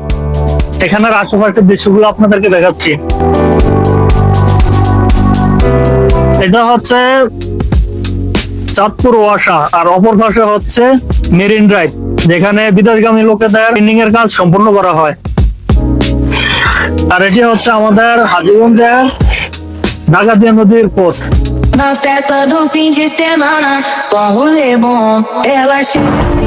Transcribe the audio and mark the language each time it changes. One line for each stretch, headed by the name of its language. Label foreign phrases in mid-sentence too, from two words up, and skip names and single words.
Bangla: এখানের আশেপাশের দৃশ্যগুলো আপনাদেরকে দেখাচ্ছি। এটা হচ্ছে চাঁদপুর ওয়াসা, আর অপর পাশে হচ্ছে মেরিন ড্রাইভ, যেখানে বিদেশগামী লোকেদের ট্রেনিং এর কাজ সম্পন্ন করা হয়। আর এটি হচ্ছে আমাদের হাজীগঞ্জের ডাকাতিয়া নদীর পথ।
Portuguese: Na festa do fim de semana, só rolê bom. Ela chega